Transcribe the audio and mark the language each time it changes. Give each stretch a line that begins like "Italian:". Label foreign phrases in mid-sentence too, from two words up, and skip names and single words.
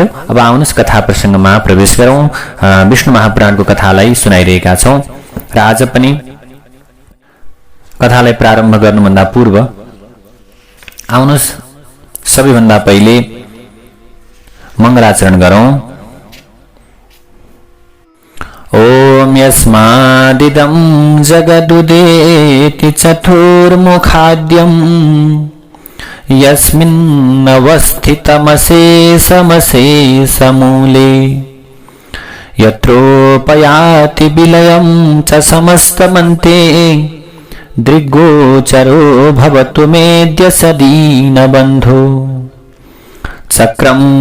Nepali: अब आउनुहोस् कथा प्रसङ्गमा प्रवेश गरौँ। विष्णु महापुराणको कथालाई सुनाइरहेका छौँ र आज पनि कथालाई प्रारम्भ गर्नुभन्दा पूर्व आउनुहोस् सबैभन्दा पहिले मङ्गलाचरण गरौँ।
Sanskrit: ओम यस्मादिदं जगदुदेति चतुर्मुखाद्यं यस्मिन्नवस्थितमशेषमशेषमूले यत्रोपयाति विलयं च समस्तमन्ते दृग्गोचरो भवतु मेद्य सदीनबन्धो चक्रं